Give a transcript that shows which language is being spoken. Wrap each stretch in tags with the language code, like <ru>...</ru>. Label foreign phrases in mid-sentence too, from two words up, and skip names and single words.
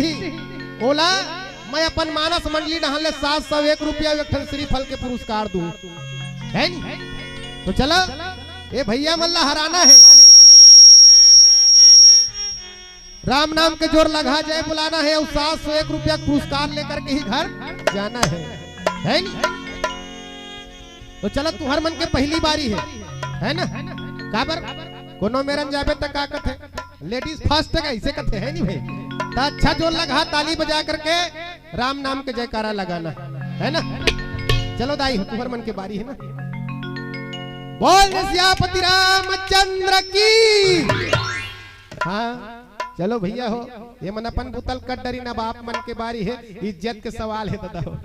<hne>बोला मैं अपन मानस मंडली डहाले 701 रुपया श्रीफल के पुरस्कार दूं, है नहीं। तो चलो ये भैया मल्ला हराना है, राम नाम के जोर लगा जाए बुलाना है और 701 रुपया पुरस्कार लेकर के ही घर जाना है नहीं। तो चलो तुहर मन के पहली बारी है ना। काबर कोनो मेरन जाबे तक का कथे</hne> <en>ladies first</en> <hne>है ऐसे कथे, है नहीं भाई। तो अच्छा जोर लगा ताली बजा करके राम नाम के जयकारा लगाना, है ना। चलो दाई हो, तुहर मन के बारी है ना। बोल सियापति रामचंद्र की। हाँ चलो भैया हो, ये मन अपन बुतल कट डरी ना, बाप मन के बारी है, इज्जत के सवाल है दादा हो।</hne>